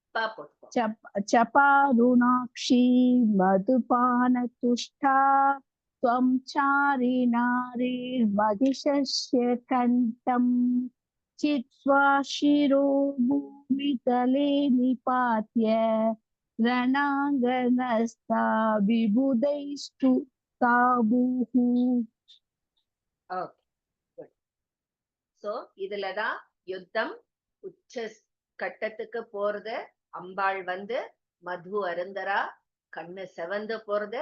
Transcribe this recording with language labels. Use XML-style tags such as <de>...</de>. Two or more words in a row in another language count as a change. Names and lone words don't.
<sa>चपारुणाक्षी मधुपानतुष्टा त्वं चारि नारीर्महिषस्य कण्ठं चित्वा शिरो भूमितले निपात्य रणाङ्गनस्था विबुधैस्तु तापुहु.</sa> <en>okay, good.</en> <ta>சோ இதுலதான் யுத்தம் உச்ச கட்டத்துக்கு போறது. அம்பாள் வந்து மது அருந்தரா, கண்ணு செவந்து போறது.</ta>